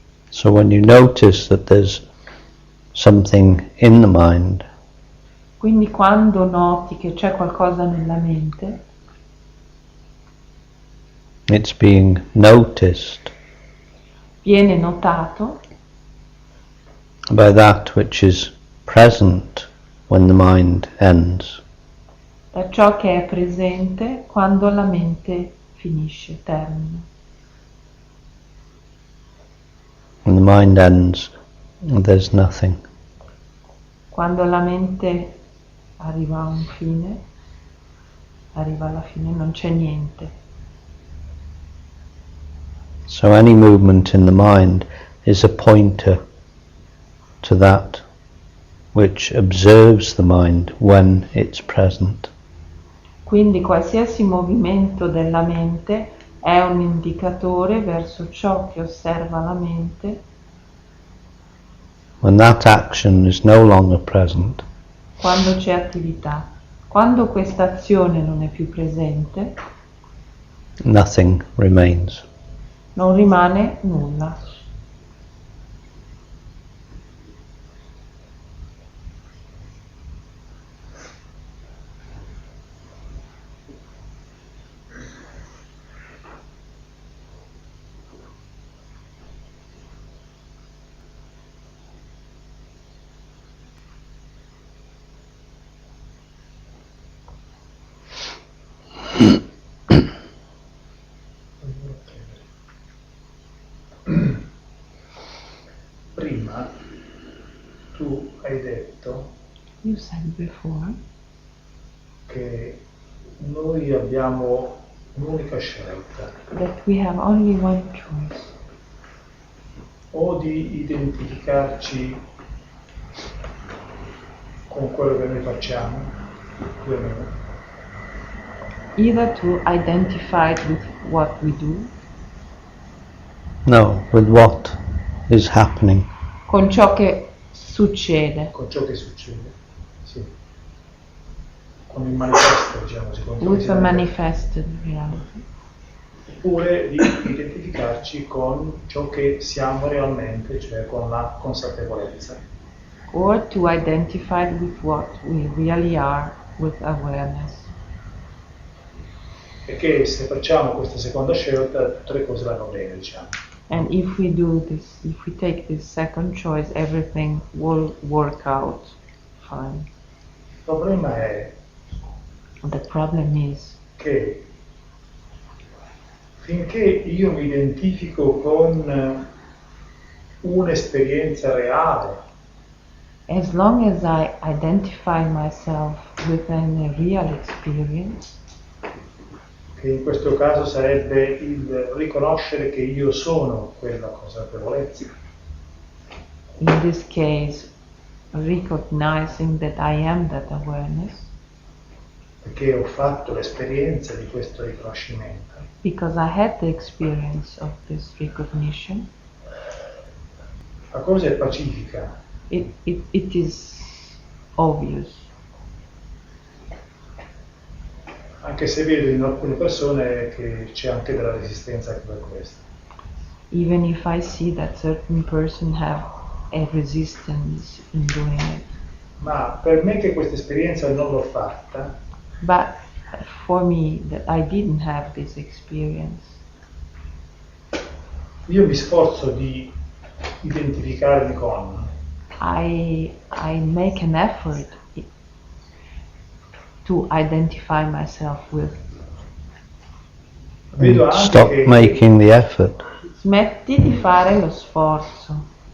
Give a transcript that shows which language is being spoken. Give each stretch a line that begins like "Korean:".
English: So when you notice that there's something in the mind,
Italian: Quindi quando noti che c'è qualcosa nella mente,
English: it's being noticed
Italian: viene notato
English: by that which is present when the mind ends.
Italian: da ciò che è presente quando la mente finisce, termina.
English: When the mind ends, there's nothing.
Italian: Quando la mente arriva a un fine, arriva alla fine, non c'è niente.
English: So any movement in the mind is a pointer to that which observes the mind when it's present.
Italian: Quindi qualsiasi movimento della mente è un indicatore verso ciò che osserva la mente
English: When that action is no longer present,
Italian: quando c'è attività. Quando questa azione non è più presente,
English: nothing remains.
Italian: non rimane nulla. Prima tu hai detto
English: You said before
Italian: che noi abbiamo un'unica scelta,
English: that we have only one choice.
Italian: o di identificarci con quello che noi facciamo, più o meno,
English: Either to identify with what we do, No, with what is happening.
Italian: con ciò che succede, con ciò che succede, sì, con il manifesto, diciamo, secondo
English: with a manifested reality.
Italian: oppure di identificarci con ciò che siamo realmente, cioè con la consapevolezza.
English: Or to identify with what we really are, with awareness.
Italian: E che se facciamo questa seconda scelta tutte le cose vanno bene, diciamo.
English: And if we do this, if we take this second choice, everything will work out fine.
Italian: Il problema è
English: The problem is
Italian: che finché io mi identifico con un'esperienza reale,
English: as long as I identify myself within a real experience,
Italian: che in questo caso sarebbe il riconoscere che io sono quella consapevolezza,
English: in this case, recognizing that I am that awareness,
Italian: perché ho fatto l'esperienza di questo riconoscimento.
English: Because I had the experience of this recognition.
Italian: La cosa è pacifica.
English: It is obvious.
Italian: Anche se vedo in alcune persone che c'è anche della resistenza anche per questo.
English: Even if I see that certain person have a resistance in doing it.
Italian: Ma per me che questa esperienza non l'ho fatta,
English: But for me that I didn't have this experience,
Italian: io mi sforzo di identificarmi con,
English: I make an effort to identify myself with.
Italian: vedo anche
English: Stop
Italian: che
English: making the effort.
Italian: Smetti di fare lo sforzo.